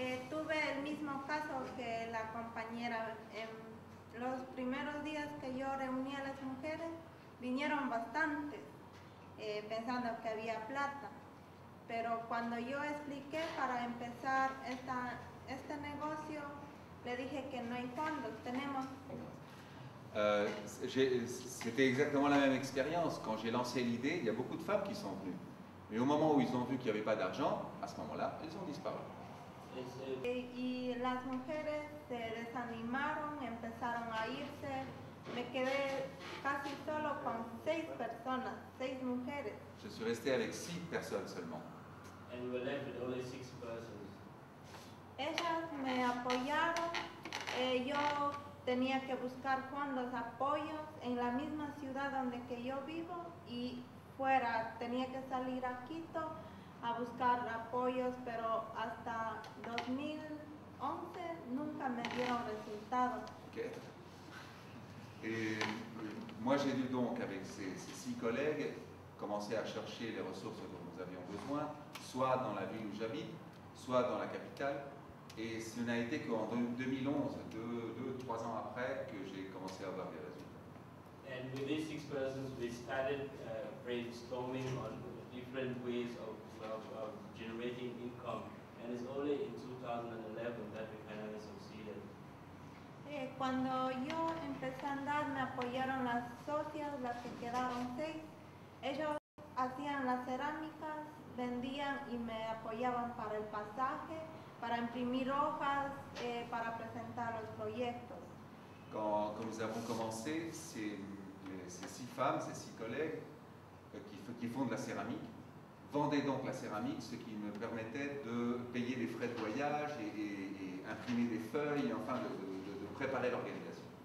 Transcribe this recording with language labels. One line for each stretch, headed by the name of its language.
Spanish: Tuve el mismo caso que la compañera. Los primeros días que yo reuní a las mujeres, vinieron bastantes, pensando que había plata. Pero cuando yo expliqué para empezar este negocio, le dije que no hay fondos, tenemos...
French: C'était exactement la même expérience. Quand j'ai lancé l'idée, il y a beaucoup de femmes qui sont venues. Mais au moment où ils ont vu qu'il n'y avait pas d'argent, à ce moment-là, elles ont disparu.
Spanish: Y las mujeres se desanimaron, empezaron a irse. Me quedé casi solo con 6 personas, 6 mujeres.
French: Je suis resté avec 6 personnes seulement.
English: And we were left with only 6 persons.
Spanish: Ellas me apoyaron. Yo tenía que buscar fondos, apoyos en la misma ciudad donde que yo vivo y fuera. Tenía que salir a Quito a buscar apoyos, pero hasta 2011 nunca me dieron resultados.
English: Okay.
French: Et moi j'ai dû donc avec ces 6 collègues commencer à chercher les ressources dont nous avions besoin, soit dans la ville où j'habite, soit dans la capitale. Et ce n'a été qu'en 2011, 2-3 ans après, que j'ai commencé à avoir des résultats.
English: And with these 6 persons, we started brainstorming on different ways of generating income. And it's only in 2011 that we finally succeeded.
Spanish: Cuando yo empecé a andar, me apoyaron las socias, las que quedaron 6. Ellos hacían las cerámicas, vendían y me apoyaban para el pasaje, para imprimir hojas, para presentar los proyectos.
French: Quand nous avons commencé, ces 6 femmes, ces 6 collègues qui font de la céramique, vendaient donc la céramique, ce qui me permettait de payer les frais de voyage et imprimer des feuilles, enfin de préparer l'organisation.